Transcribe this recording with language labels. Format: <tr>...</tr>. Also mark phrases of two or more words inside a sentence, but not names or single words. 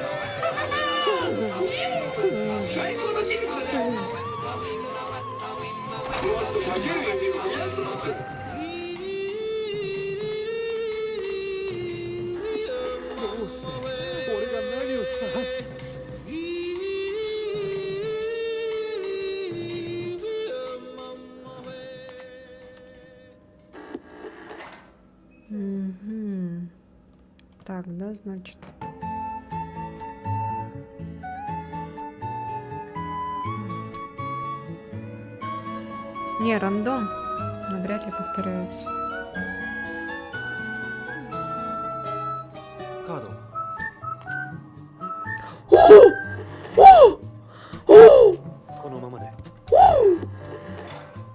<ja>最高のゲームだねもっとかける指を増やすのどうして俺が何をした？ Мгм.</ja> <ru>Так, да, значит. Не, рандом. Навряд ли повторяются.</ru> <ja>カード。このままで</ja>